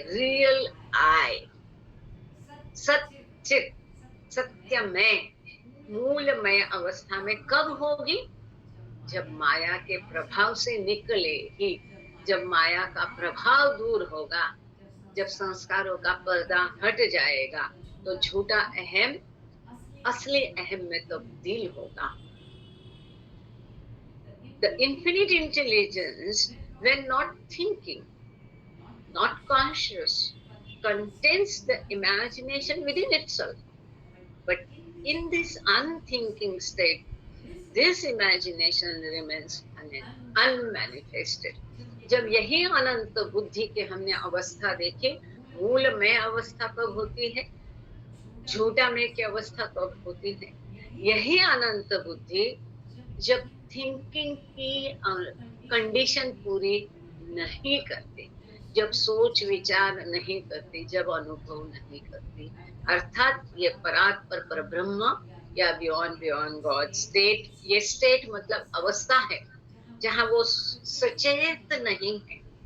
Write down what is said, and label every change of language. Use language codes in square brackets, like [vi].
[hi] Real I, सच्चित, सत्यमय, मूलमय अवस्था में कब होगी? जब माया के प्रभाव से निकले ही, जब माया का प्रभाव दूर होगा, जब संस्कारों का पर्दा हट जाएगा, तो झूठा अहम असली अहम में तब्दील होगा। [en] The infinite intelligence, when not thinking, not conscious, contains the imagination within itself. But in this unthinking state, this imagination remains unmanifested. [hi] जब यही अनंत बुद्धि के हमने अवस्था देखी, मूलमय अवस्था कब होती है, झूठा में की अवस्था कब होती है, यही अनंत बुद्धि जब थिंकिंग की कंडीशन पूरी नहीं करती, जब सोच विचार नहीं करती, जब अनुभव नहीं करती, अर्थात ये परात्पर पर ब्रह्म या बियॉन्ड गॉड स्टेट, ये स्टेट मतलब अवस्था है जहां वो सचेत नहीं है,